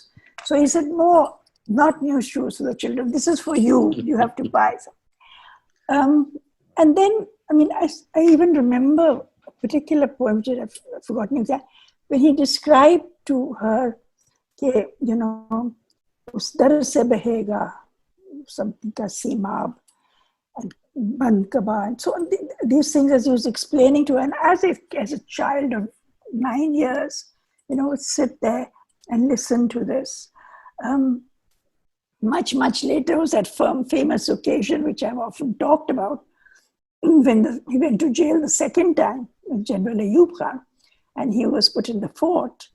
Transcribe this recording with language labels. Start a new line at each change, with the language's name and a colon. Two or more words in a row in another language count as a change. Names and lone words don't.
English: So he said, no, not new shoes for the children. This is for you. You have to buy some. And then, I even remember a particular poem, which I've forgotten exactly, when he described to her,
Urdu: اس در سے بہے گا,
English: something
Urdu: کا سیماب,
English: and band kaba. And so these things, as he was explaining to her, and as a child of 9 years, would sit there and listen to this. Much, much later was that famous occasion, which I've often talked about, when he went to jail the second time with General Ayub Khan, and he was put in the fort.